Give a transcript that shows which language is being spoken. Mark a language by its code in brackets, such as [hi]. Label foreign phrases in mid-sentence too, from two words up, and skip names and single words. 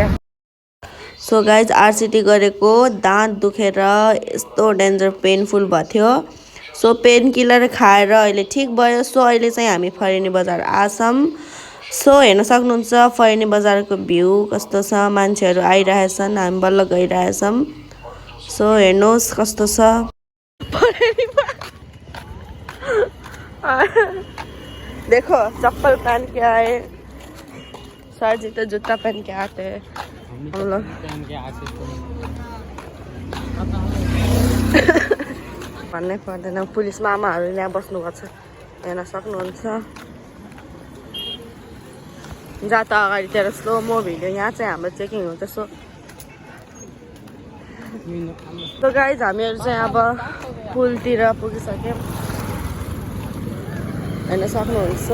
[en] so guys [ne] आरसिटी गरेको दाँत दुखेर यस्तो [en] danger painful [ne] भएको थियो। सो [en] pain killer [ne] खाएर अहिले ठिक भयो। सो अहिले चाहिँ हामी फरेनी बजार आछौँ। सो हेर्न सक्नुहुन्छ फरेनी बजारको भ्यू कस्तो छ, मान्छेहरू आइरहेछन्, हामी बल्ल गइरहेछौँ। सो हेर्नुहोस् कस्तो छ [hi] देखो चप्पल पहन के आए, सर जी तो जूता पहन के आते हैं हम लोग। [ne] भन्नै पर्दैन, पुलिस मामाहरू यहाँ बस्नुभएको छ, हेर्न सक्नुहुन्छ। जहाँ त अगाडितिर [en] slow mo video, [ne] यहाँ चाहिँ हाम्रो चेकिङ हुन्छ। [en] so guys [ne] हामीहरू चाहिँ अब पुलतिर पुगिसक्यौँ, हेर्न सक्नुहुन्छ।